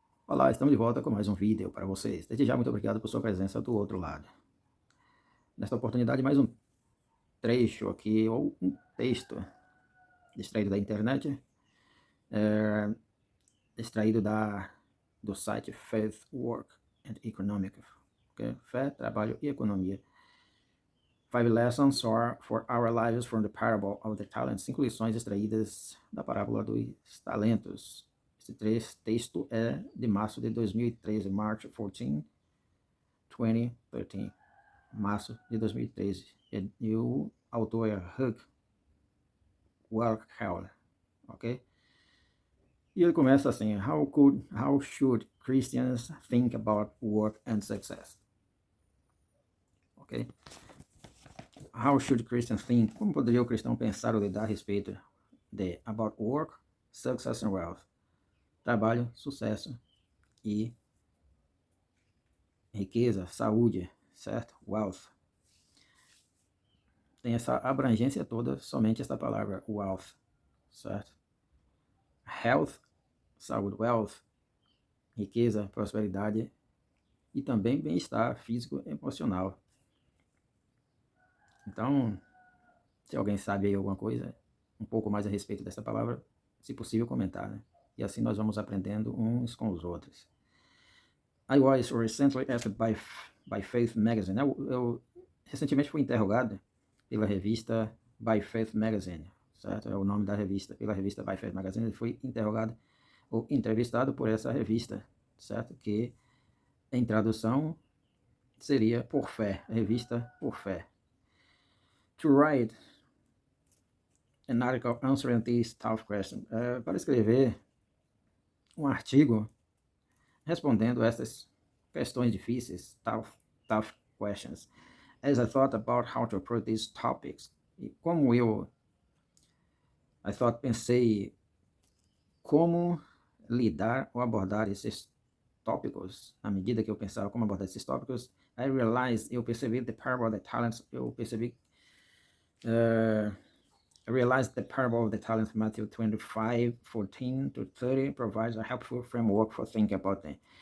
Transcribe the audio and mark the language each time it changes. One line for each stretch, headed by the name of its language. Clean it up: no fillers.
Portuguese: Olá, estamos de volta com mais um vídeo para vocês. Desde já, muito obrigado por sua presença do outro lado. Nesta oportunidade, mais um trecho aqui, ou um texto extraído da internet, é, extraído do site Faith, Work and Economic. Okay? Fé, trabalho e economia.
English: 5 lessons for our lives from the parable of the talents.
Portuguese: 5 lições extraídas da parábola dos talentos. Esse texto é de março de 2013, March 14, 2013. Março de 2013. E o autor é Hugh Walcott, ok? E ele começa assim:
English: how should Christians think about work and success? Ok? How should Christians think?
Portuguese: Como poderia o cristão pensar ou lidar a respeito de
English: about work, success and wealth?
Portuguese: Trabalho, sucesso e riqueza, saúde, certo? Wealth. Tem essa abrangência toda, somente esta palavra, wealth, certo? Health, saúde, wealth, riqueza, prosperidade e também bem-estar físico e emocional. Então, se alguém sabe aí alguma coisa, um pouco mais a respeito dessa palavra, se possível comentar, né? E assim nós vamos aprendendo uns com os outros.
English: I was recently asked by Faith Magazine.
Portuguese: Eu recentemente fui interrogado pela revista By Faith Magazine, certo? É o nome da revista. Pela revista By Faith Magazine, ele foi interrogado ou entrevistado por essa revista, certo? Que em tradução seria Por Fé, revista Por Fé.
English: To write an article answering these tough questions.
Portuguese: Para escrever um artigo respondendo essas questões difíceis,
English: tough questions. As I thought about how to approach these topics,
Portuguese: e como pensei como lidar ou abordar esses tópicos, à medida que eu pensava como abordar esses tópicos, eu percebi
English: the parable of the talents, I realized the parable of the talents, Matthew 25:14-30, provides a helpful framework for thinking about them.